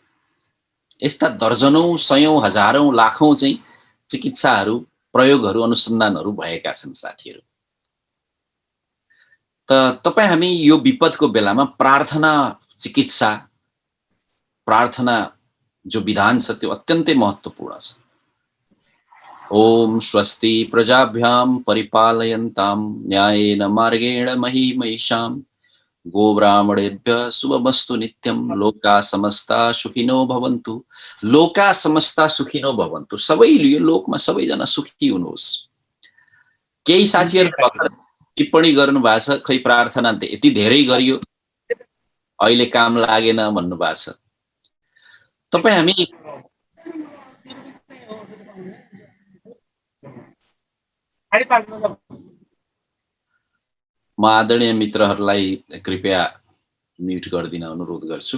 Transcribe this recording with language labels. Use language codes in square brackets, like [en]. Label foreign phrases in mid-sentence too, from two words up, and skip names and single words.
[ne] यस्ता दर्जनौं, सयौं, हजारौं, लाखौं चाहिँ चिकित्साहरू, प्रयोगहरू, अनुसन्धानहरू भएका छन् साथीहरू। त तपाईँ हामी यो विपदको बेलामा प्रार्थना, चिकित्सा, प्रार्थना जो विधान छ त्यो अत्यन्तै महत्त्वपूर्ण छ। [sa] ओम स्वस्ति प्रजाभ्याम परिपालयन्तां न्यायेन मार्गेण मही महिषां गोब्राह्मणेभ्य शुभमस्तु नित्यं लोका समस्ता सुखिनो भवन्तु। लोका समस्ता सुखिनो भवन्तु। [ne] सबै यो लोकमा सबैजना सुखी हुनुहोस्। केही साथीहरू टिप्पणी गर्नु भएको छ, खै प्रार्थना यति धेरै गरियो अहिले काम लागेन भन्नु भएको छ। तपाईँ हामी म आदरणीय मित्रहरूलाई कृपया म्युट गरिदिन अनुरोध गर्छु।